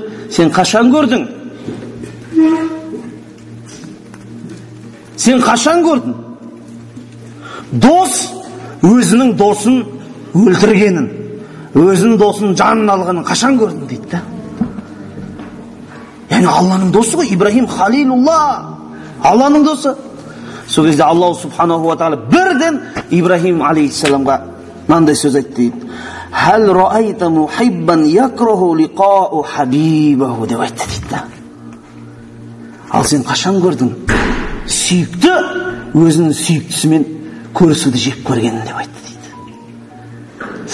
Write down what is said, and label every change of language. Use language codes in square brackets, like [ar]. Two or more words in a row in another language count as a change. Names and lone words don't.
[kk] Сен қашан көрдің? Сен қашан көрдің? Дос өзінің досын өлтіргенін, өзінің досын жанын алғанын қашан көрдің дейді да. Яғни Алланың досы ғой, Ибрахим халилулла, Алланың досы. Сол кезде Аллах [ar] سبحانه وتعالى [kk] бірден Ибрахим алейхиссаламға мынандай сөз айтты дейді: [ar] "هل رأيت محبا يكره لقاء حبيبه" [kk] деп айтты дейді да. Ал сен қашан көрдің сүйікті өзінің сүйіктісімен көрісуді жек көргенін деп айтты дейді.